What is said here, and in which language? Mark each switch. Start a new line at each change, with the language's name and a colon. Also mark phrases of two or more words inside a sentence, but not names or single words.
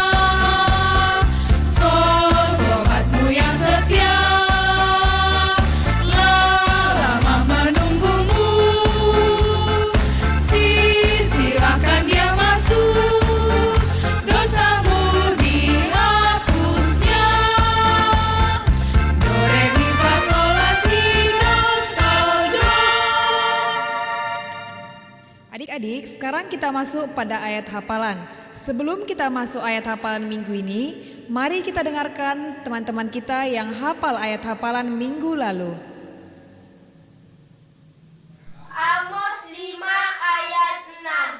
Indonesian: Sobatmu yang setia, lama menunggumu, silakan dia masuk, dosamu dihapusnya. Do, re, mi, fa, sol, la, si, do, sol, do. Adik-adik, sekarang kita masuk pada ayat hafalan. Sebelum kita masuk ayat hafalan minggu ini, mari kita dengarkan teman-teman kita yang hafal ayat hafalan minggu lalu. Amos 5 ayat 6.